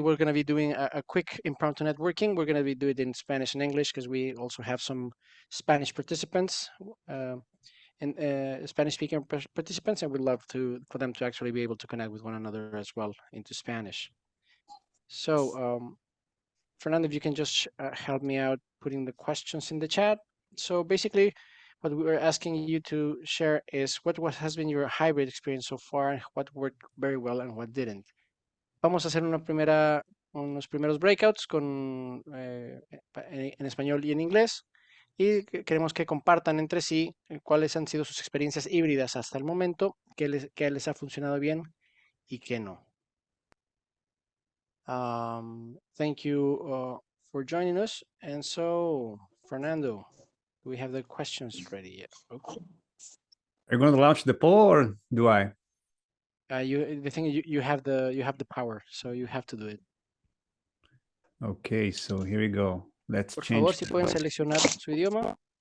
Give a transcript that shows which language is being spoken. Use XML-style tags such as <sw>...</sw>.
<en>We're going to be doing a quick impromptu networking. We're going to be doing it in Spanish and English because we also have some Spanish participants and Spanish-speaking participants, and we'd love for them to actually be able to connect with one another as well into Spanish. So, Fernando, if you can just help me out putting the questions in the chat. So basically, what we were asking you to share is what has been your hybrid experience so far, and what worked very well and what didn't.</en> <es>Vamos a hacer unos primeros breakouts en español y en inglés. Y queremos que compartan entre sí cuáles han sido sus experiencias híbridas hasta el momento, qué les ha funcionado bien y qué no.</es> <en>Thank you for joining us. And so, Fernando, do we have the questions ready yet? Okay. Are you going to launch the poll or do I? You have the power, so you have to do it. Okay, so here we go. Let's</en> <es>Por</es> <en>change.</en> <es>favor, si pueden seleccionar su idioma.</es>